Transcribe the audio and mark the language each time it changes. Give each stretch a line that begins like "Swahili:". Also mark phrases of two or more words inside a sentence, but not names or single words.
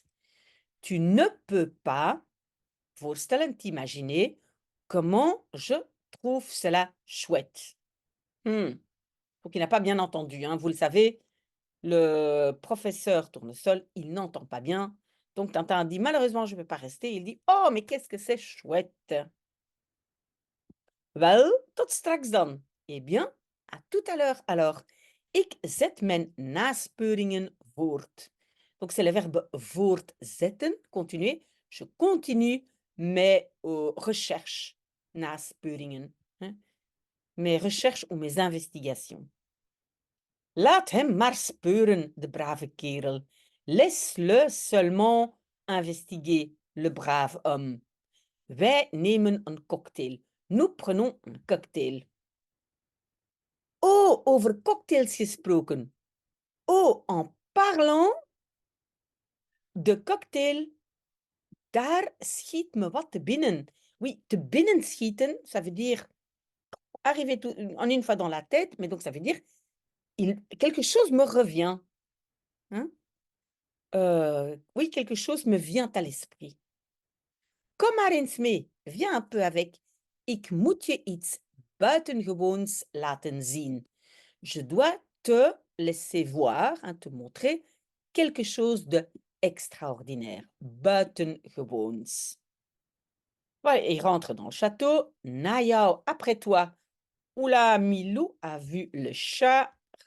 French: Tu ne peux pas voorstellen, t'imaginer, comment je trouve cela chouette. Donc il n'a pas bien entendu, hein. Vous le savez, le professeur Tournesol, il n'entend pas bien. Donc Tintin dit: «Malheureusement, je ne peux pas rester». Il dit: «Oh, mais qu'est-ce que c'est chouette!»
Dutch: Wel, tot straks dan.
French: Eh bien, à tout à l'heure alors.
Dutch: Ik zet mijn naspeuringen voort.
French: Donc c'est le verbe voortzetten, continuer. Je continue mes recherches, naspeuringen, hein, mes recherches ou mes investigations.
Dutch: Laat hem maar speuren, de brave kerel.
French: Laisse-le seulement investiguer, le brave homme.
Dutch: Wij nemen een cocktail.
French: Nous prenons un cocktail.
Dutch: Oh, over cocktails gesproken.
French: Oh, en parlant de cocktail,
Dutch: daar schiet me wat te binnen. Oui, te binnen schieten,
French: ça veut dire arriver en une fois dans la tête, mais donc ça veut dire quelque chose me revient. Hein? Oui, quelque chose me vient à l'esprit.
Dutch: Kom maar eens mee,
French: viens un peu avec.
Dutch: Ik moet je iets buitengewoons laten zien.
French: Je dois te laisser voir, hein, te montrer quelque chose de extraordinaire, buitengewoons. Voilà, il rentre dans le château.
Dutch: Na jou,
French: après toi. Oula, Milou a vu le chat.